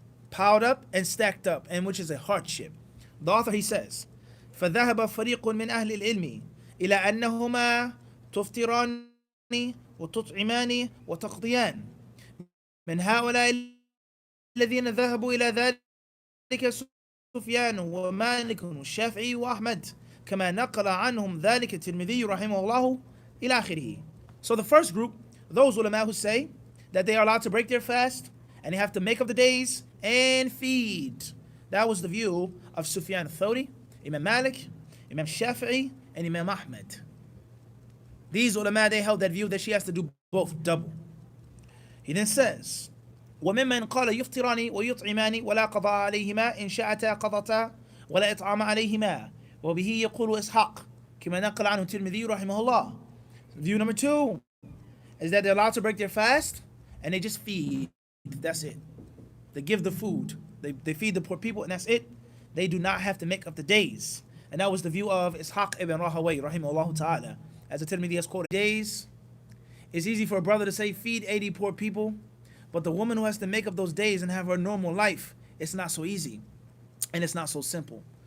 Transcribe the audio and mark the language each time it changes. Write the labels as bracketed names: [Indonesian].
[English] Piled up and stacked up, and which is a hardship. The author, he says, [Arabic] فَذَهَبَ فَرِيقٌ مِنْ أَهْلِ الْعِلْمِ إِلَى أَنَّهُمَا تُفْطِرَانِ وتطعمان وتقضيان من هؤلاء الذين ذهبوا إلى ذلك سفيان ومالك والشافعي وأحمد كما نقل عنهم ذلك الترمذي رحمه الله إلى آخره. [English] So the first group, those ulama who say that they are allowed to break their fast and they have to make up the days and feed. That was the view of Sufyan al-Thawri, Imam Malik, Imam Shafi'i, and Imam Ahmed. These ulama, they held that view that she has to do both, double. He then says, [Arabic] وممن قال يفطران ويطعمان ولا قضاء عليهما إن شاءتا قضتا ولا إطعام عليهما وبه يقول إسحاق كما نقل عنه الترمذي رحمه الله. [English] View number 2 is that they're allowed to break their fast and they just feed. That's it. They give the food. They feed the poor people and that's it. They do not have to make up the days. And that was the view of Ishaq ibn Rahawayh rahimahullah ta'ala. As the Tirmidhi has quoted, days, it's easy for a brother to say feed 80 poor people, but the woman who has to make up those days and have her normal life, it's not so easy and it's not so simple.